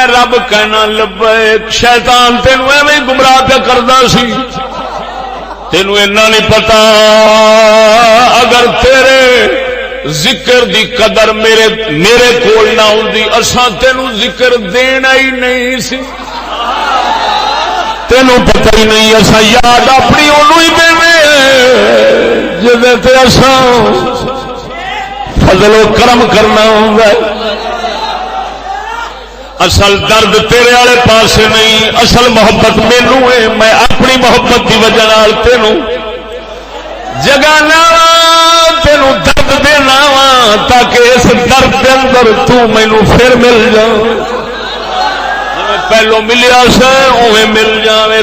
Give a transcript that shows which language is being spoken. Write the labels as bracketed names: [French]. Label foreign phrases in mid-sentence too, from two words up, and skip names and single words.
[Punjabi] رب کہنا لبیک، شیطان تینوں ایویں گمراہ پہ کردا سی، تینوں اینا نہیں پتا اگر تیرے ذکر دی قدر میرے کول نہ ہوندی اساں تینوں ذکر دینا ہی نہیں سی، تینوں پتہ ہی نہیں اساں یاد اپنی اونوں ہی دیویں جدے تے اساں فضل و کرم کرنا ہوگا، اصل درد تیرے والے پاسے نہیں، اصل محبت مینوں ہے، میں اپنی محبت کی وجہ نال تینوں جگانا تینوں درد دینا وا تاکہ اس درد کے اندر تو مینوں پھر مل جا، پہلو ملیا سے اوے مل جاوے۔